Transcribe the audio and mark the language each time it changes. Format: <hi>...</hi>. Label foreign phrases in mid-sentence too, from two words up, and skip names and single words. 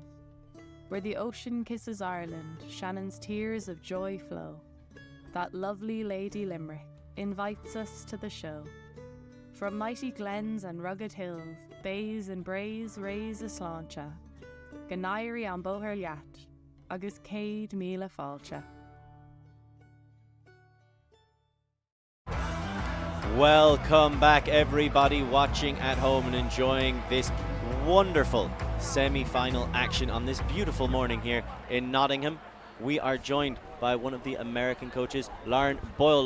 <en>Where the ocean kisses Ireland, Shannon's tears of joy flow. That lovely Lady Limerick invites us to the show. From mighty glens and rugged hills, bays and braes raise a sláinte.</en> <ga>Ganairi an bóthar leat, agus céad míle fáilte.</ga> <en>Welcome back, everybody watching at home and enjoying this wonderful semi-final action on this beautiful morning here in Nottingham. We are joined by one of the American coaches, Lauren Boyle.</en>